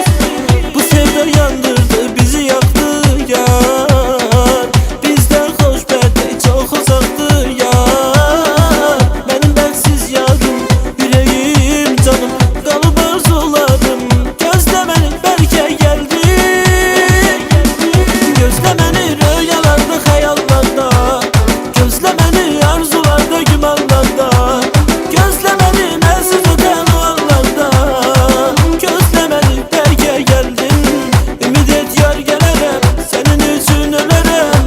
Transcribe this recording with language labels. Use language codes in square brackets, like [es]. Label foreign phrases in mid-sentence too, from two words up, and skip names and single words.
[tr] Bu sevda yandırdı bizi yaktı yar. Bizden hoşbet çok uzaktı yar. Benim bensiz yarım, yüreğim canım, kalıp arzularım. Gözle beni belki geldi. [az] Gözlə məni rüyalarda, xəyallarda, gözlə məni arzularda, gümanlarda, gözlə məni mənsiz ötən o anlarda, gözlə məni bəlkə gəldin. Ümid et yar gələrəm, sənin üçün ölərəm.